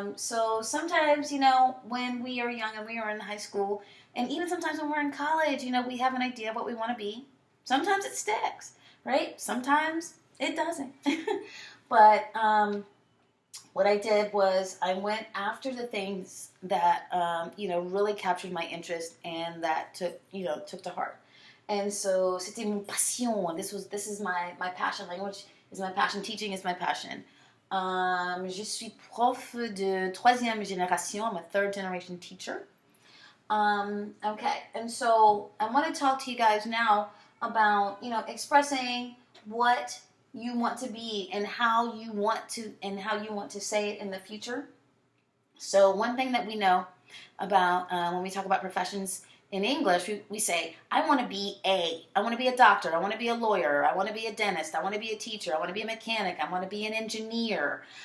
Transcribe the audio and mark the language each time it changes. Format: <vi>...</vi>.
<en>So sometimes, when we are young and we are in high school, and even sometimes when we're in college, we have an idea of what we want to be. Sometimes it sticks, right? Sometimes it doesn't. But what I did was I went after the things that, really captured my interest and that took to heart. And so,</en> <fr>c'était mon passion.</fr> <en>This is my passion. Language is my passion. Teaching is my passion.</en> <fr>Je suis prof de troisième génération.</fr> <en>I'm a third generation teacher. Okay, and so I want to talk to you guys now about, expressing what you want to be and how you want to say it in the future. So one thing that we know about when we talk about professions in English, we say, I want to be I want to be a doctor, I want to be a lawyer, I want to be a dentist, I want to be a teacher, I want to be a mechanic, I want to be an engineer,</en>